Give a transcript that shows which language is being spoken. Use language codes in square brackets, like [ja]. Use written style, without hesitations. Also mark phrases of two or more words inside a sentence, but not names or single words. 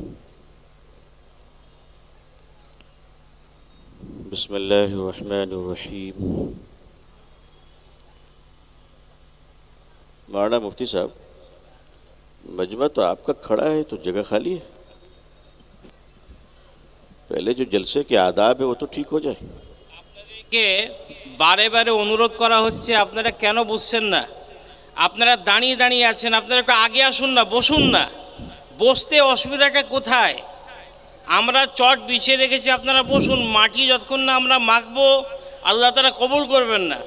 [ar] بسم اللہ الرحمن الرحیم۔ [ur] مولانا مفتی صاحب، مجمع تو آپ کا کھڑا ہے تو جگہ خالی ہے، پہلے جو جلسے کے آداب ہے وہ تو ٹھیک ہو جائے۔ [bn] আপনাদেরকে বারে বারে অনুরোধ করা হচ্ছে, আপনারা কেন বুঝছেন না? আপনারা দাঁড়িয়ে দাঁড়িয়ে আছেন, আপনারা একটু আগে আসুন না, বসুন না। বসতে অসুবিধাটা কোথায়? আমরা চট বিছিয়ে রেখেছি, আপনারা বসুন। মাটি যতক্ষণ না আমরা মাখবো আল্লাহ তাআলা কবুল করবেন না।